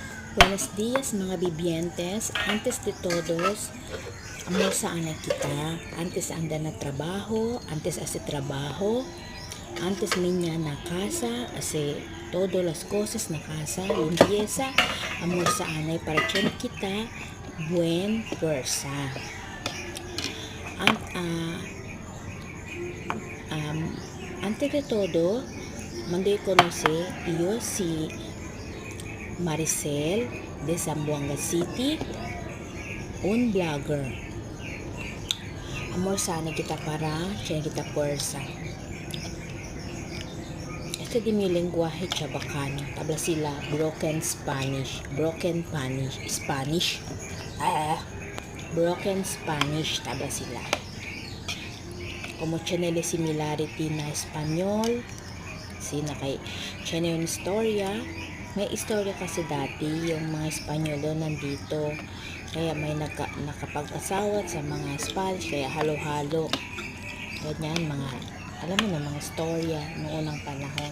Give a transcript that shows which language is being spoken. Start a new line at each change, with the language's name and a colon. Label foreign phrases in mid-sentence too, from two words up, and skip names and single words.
Chavacano: Buenos días mga bibientes, antes de todos, almorzaan na kita, antes anda na trabajo, antes hace trabajo, antes niña na casa, hace todo las cosas na casa, limpieza, almorzaan na para que kita buen fuerza. Antes de todo, mando conocer yo si Maricel de Zamboanga City, un vlogger. Amor, sana kita para siya kita puwersa. Este di mi lengguaje chabacano. Tabla sila
English: broken Spanish. Broken Spanish. Broken Spanish.
Chavacano: Tabla sila. Como tiene similarity na Espanyol.
Filipino: Sina kay tiene yung istorya. May istorya kasi dati yung mga Espanyol nandito, kaya may nakapag-asawa sa mga Spanish, kaya halo-halo ganyan, mga alam mo na mga istorya noong unang panahon.